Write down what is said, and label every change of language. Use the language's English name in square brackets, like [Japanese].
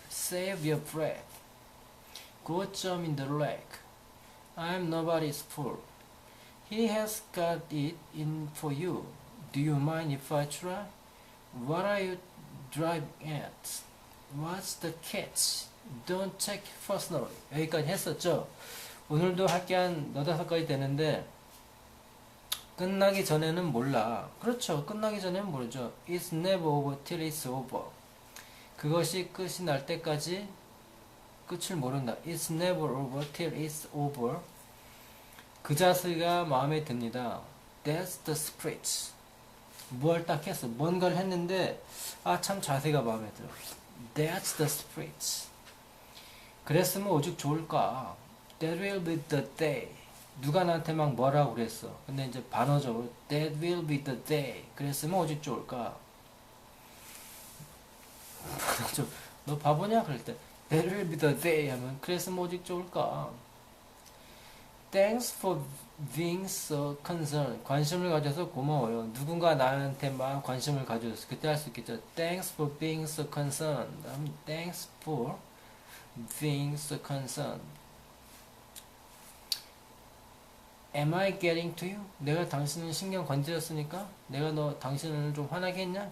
[English] Save your breath. Go jump in the lake. I'm nobody's fool. He has got it in for you. Do you mind if I try? What are you driving at? What's the catch? Don't take it personally. [Korean] 여기까지 했었죠. 오늘도 할 게 한 4-5가지 되는데 끝나기 전에는 몰라. 그렇죠. 끝나기 전에는 모르죠. [English] It's never over till it's over. [Korean] 그것이 끝이 날 때까지 끝을 모른다. [English] It's never over till it's over. [Korean] 그 자세가 마음에 듭니다. [English] That's the spirit. [Korean] 뭘 딱 했어. 뭔가를 했는데 참 자세가 마음에 들어. [English] That's the spirit. [Korean] 그랬으면 오죽 좋을까. [English] That will be the day. [Korean] 누가 나한테 막 뭐라고 그랬어. 근데 이제 반어적으로 [English] That will be the day. [Korean] 그랬으면 오죽 좋을까. 너 바보냐? 그럴 때 [English] That will be the day [Korean] 하면 그랬으면 오직 좋을까. [English] Thanks for being so concerned. [Korean] 관심을 가져서 고마워요. 누군가 나한테 막 관심을 가져줬어. 그때 할 수 있겠죠. [English] Thanks for being so concerned. Thanks for being so concerned. Am I getting to you? [Korean] 내가 당신을 신경 건드렸으니까? 내가 당신을 좀 화나게 했냐?